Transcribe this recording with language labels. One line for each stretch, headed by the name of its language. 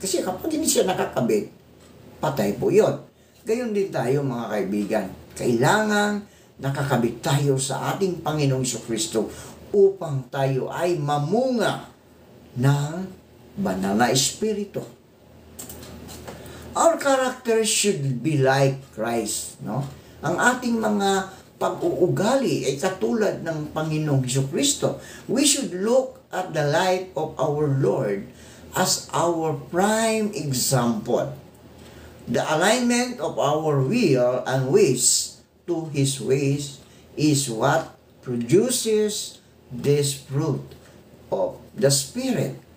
Filipino: Kasi kapag hindi siya nakakabit, patay po yun. Gayon din tayo, mga kaibigan. Kailangan nakakabit tayo sa ating Panginoong Jesucristo upang tayo ay mamunga ng banal na espiritu.
English: Our character should be like Christ, no?
Filipino: Ang ating mga pag-uugali ay katulad ng Panginoong Jesucristo.
English: We should look at the life of our Lord as our prime example. The alignment of our will and ways to His ways is what produces this fruit of the Spirit.